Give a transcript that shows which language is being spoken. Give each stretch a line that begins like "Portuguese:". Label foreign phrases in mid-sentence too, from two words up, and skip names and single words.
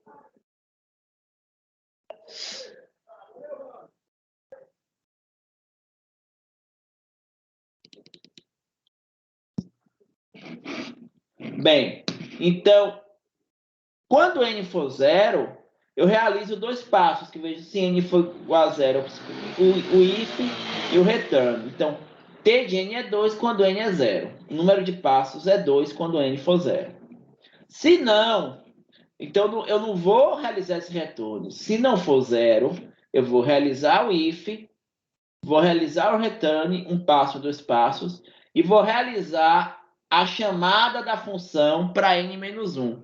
Portuguese: Bem, então, quando n for 0, eu realizo 2 passos, que vejo se n for igual a 0, o if e o return. Então, t de n é 2 quando n é 0. O número de passos é 2 quando n for 0. Se não, então eu não vou realizar esse retorno. Se não for 0, eu vou realizar o if, vou realizar o return, 1 passo, 2 passos, e vou realizar a chamada da função para n-1.